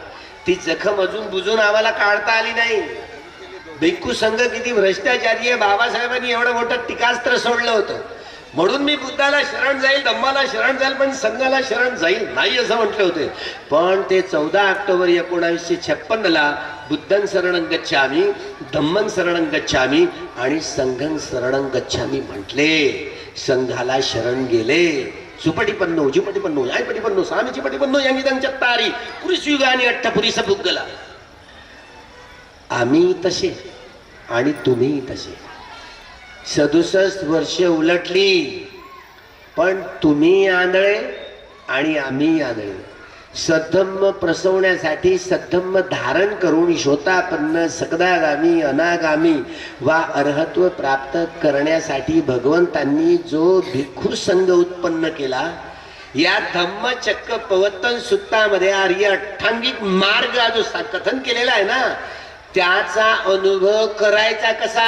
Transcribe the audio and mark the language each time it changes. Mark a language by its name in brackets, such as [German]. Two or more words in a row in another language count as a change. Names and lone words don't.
[Marathi] ती जखम अजून बुजून आम्हाला काढता आली नाही. भिक्खू संघ किती भ्रष्टाचारी आहे. बाबासाहेबांनी एवढं मोठं टीकास्त्र सोडलं होतं. म्हणून मी बुद्धाला शरण जाईल, धम्माला शरण जाईल, पण संघाला शरण जाईल नाही असं म्हटले होते. पण ते 14 ऑक्टोबर 1956 [Pali] बुद्धं शरणं गच्छामि, धम्मं शरणं गच्छामि [Marathi] आणि [Pali] संघं शरणं गच्छामि [Marathi] म्हटले. संघाला शरण गेले. [Pali] सुपटिपन्नो, उजुपटिपन्नो, यायपटिपन्नो, सामीचिपटिपन्नो यांगिदं चत्तारी पुरुषयुगानि अट्टपुरीस पुद्गला. [Marathi] आम्ही तसे आणि तुम्ही तसे. 67 वर्ष उलटली, पण तुम्ही आंधळे आणि आम्ही आंधळे. सद्धम्म प्रसवण्यासाठी सद्धम्म धारण करून शोतापन्न, सकदागामी, अनागामी वा अर्हत्व प्राप्त करण्यासाठी भगवंतांनी जो भिक्खू संघ उत्पन्न केला, या धम्म चक्क पवत्तन सुत्तामध्ये आर्य अठ्ठांगिक मार्ग जो कथन केलेला आहे ना, त्याचा अनुभव करायचा कसा?